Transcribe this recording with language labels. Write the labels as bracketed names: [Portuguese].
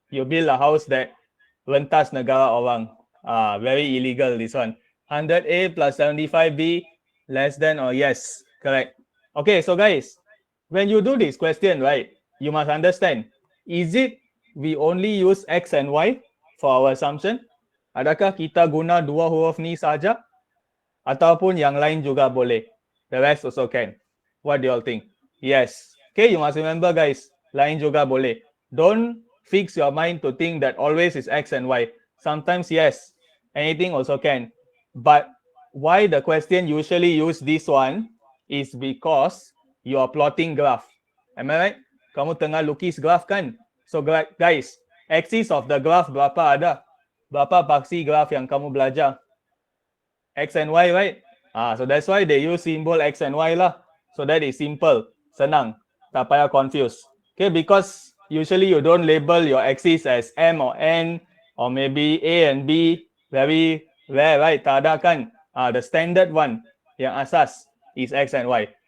[English] You build a house that [Malay] rentas negara orang. [English] Very illegal this one. 100A plus 75B less than or yes, correct. Okay, so guys, when you do this question, right, you must understand, is it we only use X and Y for our assumption? [Malay] Adakah kita guna dua huruf ni saja? Ataupun yang lain juga boleh? [English] The rest also can. What do you all think? Yes. Okay, you must remember guys, [Malay] lain juga boleh. [English] Don't fix your mind to think that always is X and Y. Sometimes yes, anything also can. But why the question usually use this one is because you are plotting graph. Am I right? [Malay] Kamu tengah lukis graph kan? [English] So guys, axis of the graph [Malay] berapa ada? Berapa paksi graph yang kamu belajar? [English] X and Y, right? So that's why they use symbol X and Y lah. So that is simple, [Malay] senang, tak payah [English] confuse. Okay, because usually you don't label your axis as M or N or maybe A and B. Very rare, right? [Malay] Tak ada kan? [English] The standard one [Malay] yang asas [English] is X and Y.